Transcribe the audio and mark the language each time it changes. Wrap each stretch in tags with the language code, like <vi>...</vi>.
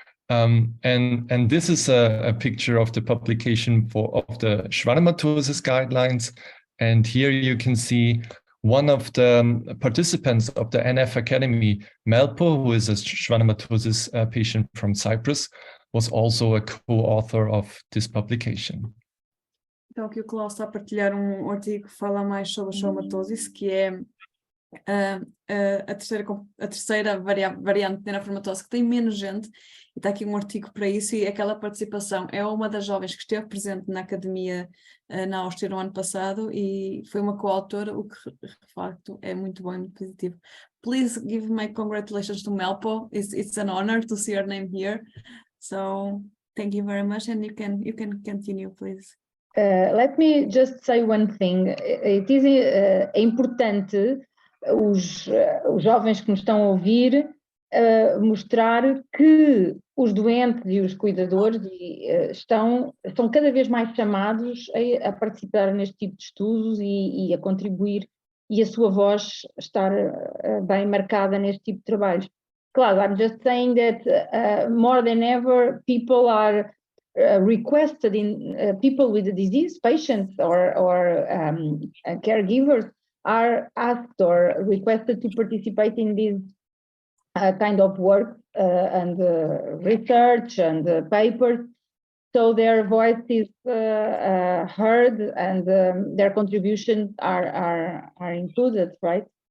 <en>And this is a picture of the publication of the schwannomatosis guidelines. And here you can see one of the participants of the NF Academy, Melpo, who is a schwannomatosis patient from Cyprus, was also a co-author of this publication.</en> <pt>Então aqui o Klaus está a partilhar um artigo que fala mais sobre a schwannomatosis, que é a terceira variante de neurofibromatose que tem menos gente, e está aqui um artigo para isso, e aquela participação é uma das jovens que esteve presente na academia na Áustria no ano passado e foi uma coautora, o que de facto é muito bom e muito positivo.</pt> <en>Please give my congratulations to Melpo. It's an honor to see your name here. So thank you very much, and you can continue, please. Let me just say one thing. It is</en> <pt>importante os jovens que nos estão a ouvir mostrar que os doentes e os cuidadores estão cada vez mais chamados a participar neste tipo de estudos e a contribuir e a sua voz estar bem marcada neste tipo de trabalhos. Claro,</pt> <en>I'm just saying that more than ever people are requested in people with the disease, patients or caregivers are asked or requested to participate in this kind of work and research and papers, so their voice is heard and their contributions are included, right?</en>